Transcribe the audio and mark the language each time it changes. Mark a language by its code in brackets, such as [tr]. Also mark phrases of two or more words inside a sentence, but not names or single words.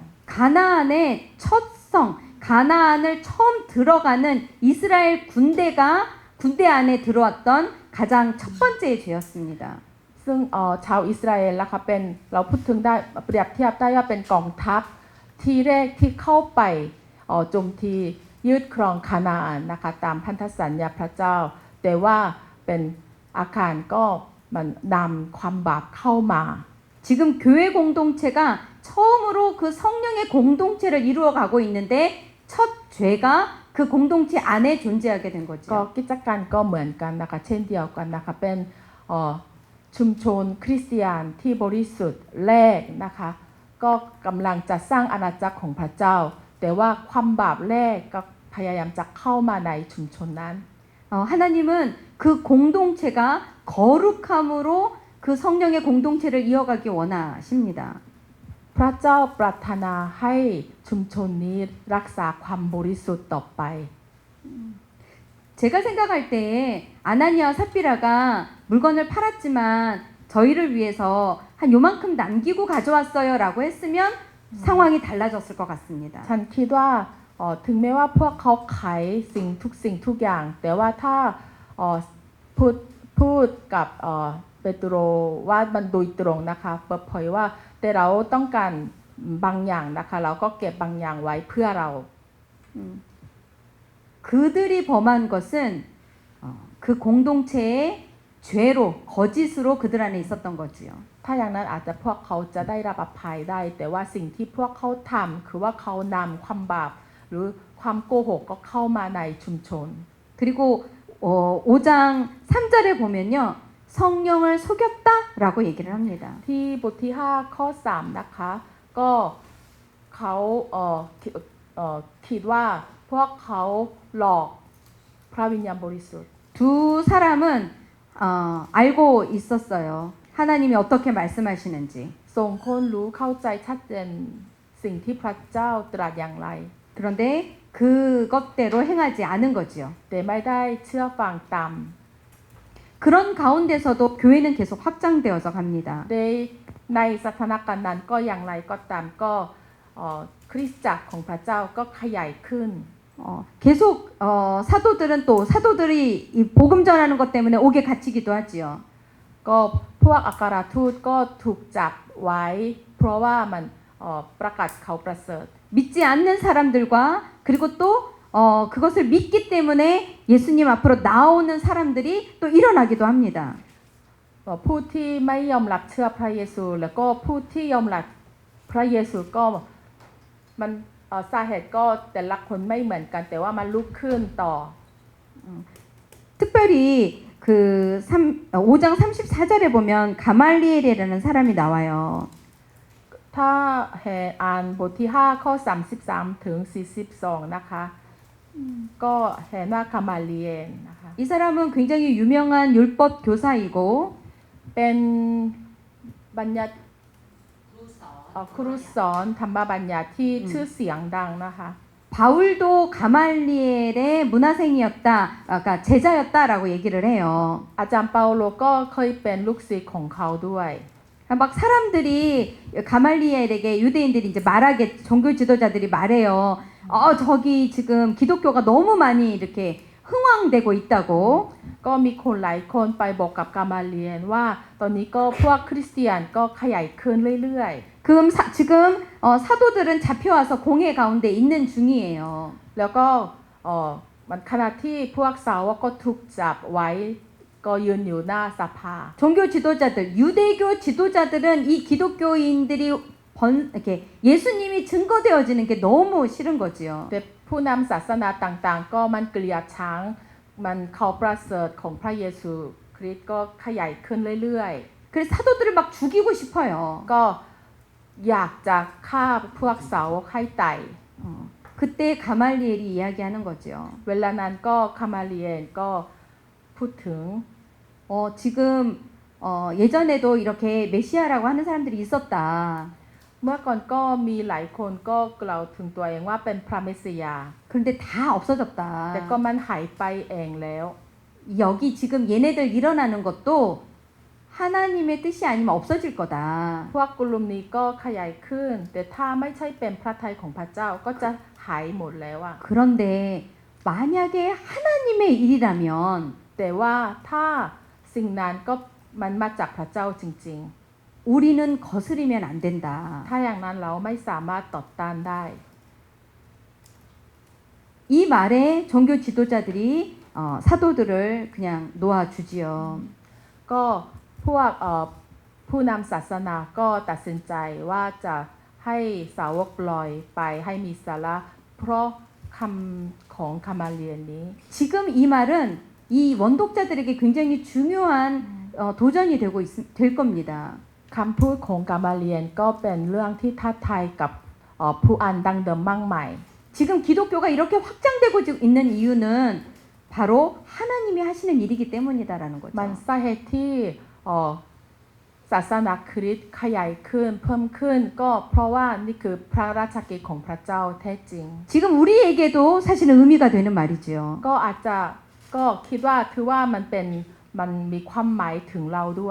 [ko] 가나안의 첫 성, 가나안을 처음 들어가는 이스라엘 군대 안에 들어왔던 가장 첫 번째의 죄였습니다. [th] ซึ่งชาวอิสราเอลนะคะเป็นเราพูดถึงได้เปรียบเทียบได้ว่าเป็นกองทัพที่แรกที่เข้าไปโจมตียึดครองคานาอันนะคะตามพันธสัญญาพระเจ้าแต่ว่าเป็นอาคารก็มันนำความบาปเข้ามา [ko] 지금 교회 공동체가 처음으로 그 성령의 공동체를 이루어가고 있는데 첫 죄가 그 공동체 안에 존재하게 된 [th] ก็ [ko] 거죠. [th] กิจการก็เหมือนกันนะคะเช่นเดียวกันนะคะเป็นชุมชนคริสเตียนที่บริสุทธิ์แรกนะคะก็กำลังจะสร้างอาณาจักรของพระเจ้าแต่ว่าความบาปแรกก็พยายามจะเข้ามาในชุมชนนั้น [ko] 하나님은 그 공동체가 거룩함으로 그 성령의 공동체를 이어가기 원하십니다. [th] พระเจ้าปรารถนาให้ชุมชนนี้รักษาความบริสุทธิ์ต่อไป [ko] 제가 생각할 때에 아나니아와 삽비라가 물건을 팔았지만 저희를 위해서 한 요만큼 남기고 가져왔어요라고 했으면 상황이 달라졌을 것 같습니다. [th] ฉันคิดว่าถึงแม้ว่าพวกเขาขายสิ่งทุกอย่างแต่ว่าถ้าพูดกับเปโตรว่ามันโดยตรงนะคะเปิดเผยว่าแต่เราต้องการบางอย่างนะคะเราก็เก็บบางอย่างไว้เพื่อเรา [ko] 그들이 범한 것은 그 공동체의 죄로 거짓으로 그들 안에 있었던 거지요. [th] ถ้าอย่างนั้นอาจจะพวกเขาจะได้รับอภัยได้แต่ว่าสิ่งที่พวกเขาทำคือว่าเขานำความบาปหรือความโกหกก็เข้ามาในชุมชน [ko] 그리고 5장 3절에 보면요. 성령을 속였다라고 얘기를 합니다. [th] ที่บทที่5ข้อ3นะคะก็เขาคิดว่าพวกเขาหลอกพระวิญญาณบริสุทธิ์ [ko] 두 사람은 알고 있었어요. 하나님이 어떻게 말씀하시는지. [th] ส่งคนรู้เข้าใจชัดเจนสิ่งที่พระเจ้าตรัสอย่างไร [ko] 그런데 그것대로 행하지 않은 거지요. [th] แต่ไม่ได้เชื่อฟังตาม [ko] 그런 가운데서도 교회는 계속 확장되어서 갑니다. [th] ในสถานการณ์นั้นก็อย่างไรก็ตามก็คริสตจักรของพระเจ้าก็ขยายขึ้น [ko] 계속 사도들은 또 사도들이 이 복음 전하는 것 때문에 옥에 갇히기도 하지요. [th] ก็พวกอัครทูตก็ถูกจับไว้ เพราะว่ามันประกาศเขาประเสริฐ [ko] 믿지 않는 사람들과 그리고 또 그것을 믿기 때문에 예수님 앞으로 나오는 사람들이 또 일어나기도 합니다. [th] ผู้ที่ไม่ยอมรับเชื่อพระเยซูแล้วก็ผู้ที่ยอมรับพระเยซูก็มันสาเหตุก็แต่ละคนไม่เหมือนกันแต่ว่ามันลุกขึ้นต่อ [ko] 특별히 그 5장 34절에 보면 가말리엘이라는 사람이 나와요. [th] ถ้าอ่านบทที่5ข้อ33ถึง42นะคะก็เห็นว่าคามาเลียนนะคะ [ko] 이 사람은 굉장히 유명한 율법 교사이고 [th] เป็นบัญญัติครูสอนธรรมบัญญัติที่ชื่อเสียงดังนะคะ [ko] 바울도 가말리엘의 문화생이었다, 그러니까 제자였다라고 얘기를 해요. [th] อาจารย์เปาโลก็เคยเป็นลูกศิษย์ของเขาด้วย [ko] 막 사람들이 가말리엘에게 유대인들이 이제 말하게 종교 지도자들이 말해요. 저기 지금 기독교가 너무 많이 이렇게 흥왕되고 있다고. [th] ก็มีคนหลายคนไปบอกกับกามาเลียนว่าตอนนี้ก็พวกคริสเตียนก็ขยายขึ้นเรื่อย [ko] 지금 사도들은 잡혀와서 공회 가운데 있는 중이에요. [th] ๆแล้วก็มันขณะที่พวกสาวกก็ถูกจับไว้ก็ยืนอยู่หน้าสภา [ko] 종교 지도자들, 유대교 지도자들은 이 기독교인들이 이렇게 예수님이 증거되어지는 게 너무 싫은 거지요. [th] แต่ผู้นำศาสนาต่างๆก็มันเกลียดชังมันเขาประเสริฐของพระเยซูคริสต์ก็ขยายขึ้นเรื่อย [ko] 그래서 사도들을 막 죽이고 싶어요. [th] ๆก็อยากจะฆ่าพวกสาวกให้ตาย [ko] 그때 가말리엘이 이야기하는 거죠. [th] เวลานั้นก็คามาเลียนก็พูดถึง [ko] 지금 예전에도 이렇게 메시아라고 하는 사람들이 있었다. [th] เมื่อก่อนก็มีหลายคนก็กล่าวถึงตัวเองว่าเป็นพระเมสสิยา [ko] 그런데 다 [th] แต่ก็ [ko] 없어졌다. [th] มันหายไปเองแล้ว [ko] 여기 지금 얘네들 일어나는 것도 하나님의 뜻이 아니면 없어질 거다. [th] พวกกลุ่มนี้ก็ขยายขึ้น แต่ถ้าไม่ใช่เป็นพระทัยของพระเจ้าก็จะหายหมดแล้วอะ [ko] 그런데 만약에 하나님의 일이라면 [th] แต่ว่าถ้าสิ่งนั้นก็มันมาจากพระเจ้าจริง [ko] 우리는 거스리면 안 된다. [th] ๆ ถ้าอย่างนั้นเราไม่สามารถต่อต้านได้ [ko] 이 말에 종교 지도자들이 사도들을 그냥 놓아주지요. [th] ก็พวกผู้นำศาสนาก็ตัดสินใจว่าจะให้สาวกปล่อยไปให้มีสาระเพราะคำของคามาเลียนนี้ [ko] 지금 이 말은 이 원독자들에게 굉장히 중요한 도전이 될 겁니다. [th] คำพูดของกามาเลียนก็เป็นเรื่องที่ท้าทายกับผู้อ่านดังเดิมมากมาย [ko] 지금 기독교가 이렇게 확장되고 있는 이유는 바로 하나님이 하시는 일이기 때문이다라는 거죠. [th] มันสาเหตุที่ศาสนาคริสต์ขยายขึ้นเพิ่มขึ้นก็เพราะว่านี่คือพระราชกิจของพระเจ้าแท้จริง [ko] 지금 우리에게도 사실은 의미가 되는 말이지요. [th] ก็อาจจะก็คิดว่าถือว่ามันมีความหมายถึงเราด้วย